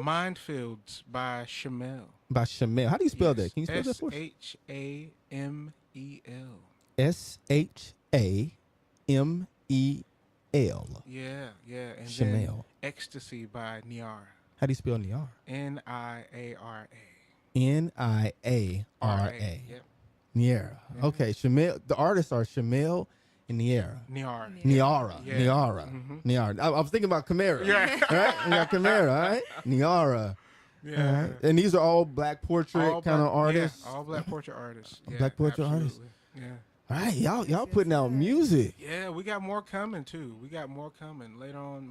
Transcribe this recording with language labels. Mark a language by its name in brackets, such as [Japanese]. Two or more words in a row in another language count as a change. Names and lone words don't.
[English] Mindfields by Shamel. by Shamel. How do you spell that? Can you spell that for us? Shamel. Shamel. Yeah. And then Shamel. Ecstasy by Niara. How do you spell Niara? Niara. Niara. Yep. Niara. Okay, Shamel. The artists are Shamel and Niara. Niara. Niara. Yeah. Niara. Mhm. Niara. I was thinking about Kum3ra. Yeah. Right? You got Kum3ra, all right? Niara. Yeah. All right. And these are all Black Portrait All kind of black- artists. Yeah, all Black Portrait artists. Yeah, Black Portrait artists. absolutely. Yeah. All right, y'all putting out music. Yeah, we got more coming too. We got more coming later on.